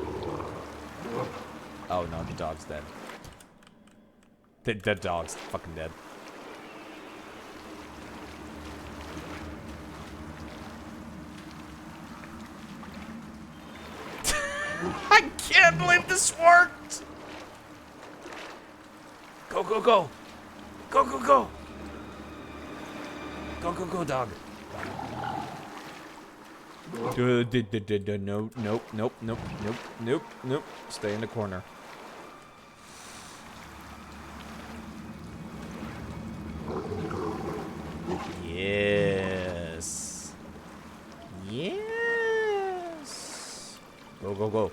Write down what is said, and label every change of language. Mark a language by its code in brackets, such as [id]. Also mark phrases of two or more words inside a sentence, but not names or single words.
[en] Oh, no, the dog's dead. The dog's fucking dead. I can't believe this worked! Go, go, go! Go, go, go! Go, go, go, dog. No, nope, nope, nope, nope, nope, nope. Stay in the corner. Yes. Yes. Go, go, go.